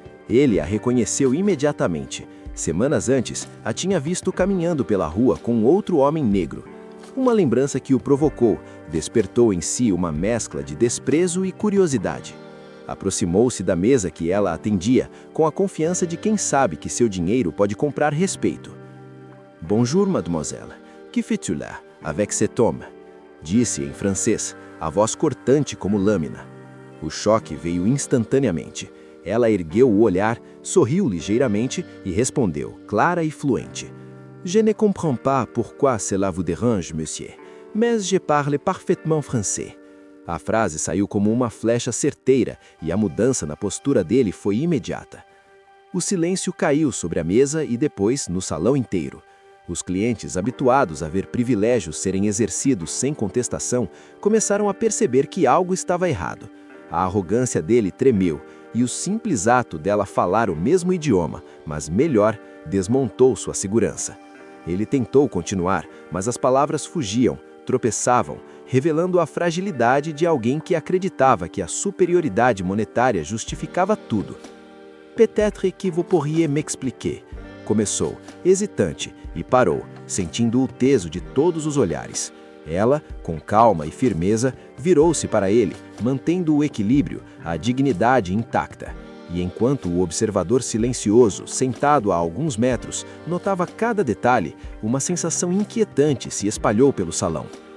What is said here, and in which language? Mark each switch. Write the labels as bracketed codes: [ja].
[pt] Ele a reconheceu imediatamente. Semanas antes, a tinha visto caminhando pela rua com outro homem negro. Uma lembrança que o provocou, despertou em si uma mescla de desprezo e curiosidade. Aproximou-se da mesa que ela atendia, com a confiança de quem sabe que seu dinheiro pode comprar respeito. [fr] Bonjour, mademoiselle. Que fais-tu là, avec cet homme? [pt] Disse em francês, a voz cortante como lâmina. O choque veio instantaneamente. Ela ergueu o olhar, sorriu ligeiramente e respondeu, clara e fluente. [fr] Je ne comprends pas pourquoi cela vous dérange, monsieur, mais je parle parfaitement français. [pt] A frase saiu como uma flecha certeira e a mudança na postura dele foi imediata. O silêncio caiu sobre a mesa e depois no salão inteiro. Os clientes, habituados a ver privilégios serem exercidos sem contestação, começaram a perceber que algo estava errado. A arrogância dele tremeu e o simples ato dela falar o mesmo idioma, mas melhor, desmontou sua segurança. Ele tentou continuar, mas as palavras fugiam, tropeçavam, revelando a fragilidade de alguém que acreditava que a superioridade monetária justificava tudo. [fr] Peut-être que vous pourriez m'expliquer. [pt] Começou, hesitante, e parou, sentindo o peso de todos os olhares. Ela, com calma e firmeza, virou-se para ele, mantendo o equilíbrio, a dignidade intacta. E enquanto o observador silencioso, sentado a alguns metros, notava cada detalhe, uma sensação inquietante se espalhou pelo salão.